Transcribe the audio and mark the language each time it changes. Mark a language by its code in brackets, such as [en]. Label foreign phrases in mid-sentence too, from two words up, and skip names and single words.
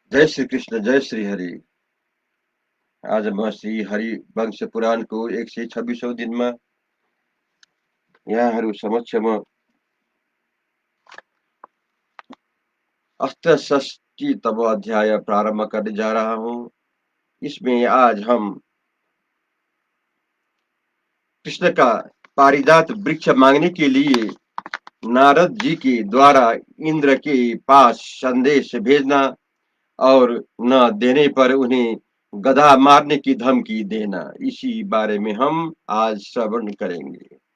[ne] श्री कृष्ण, जय श्री हरि। आज म श्री हरि वंश पुराणको 126औं दिनमा यहाँहरू समक्ष म अष्टषष्ठीतम अध्याय [hi] प्रारंभ करने जा रहा हूँ। इसमें आज हम कृष्ण का पारिजात वृक्ष मांगने के लिए नारद जी के द्वारा इंद्र के पास संदेश भेजना और न देने पर उन्हें गधा मारने की धमकी देना, इसी बारे में हम आज श्रवण करेंगे।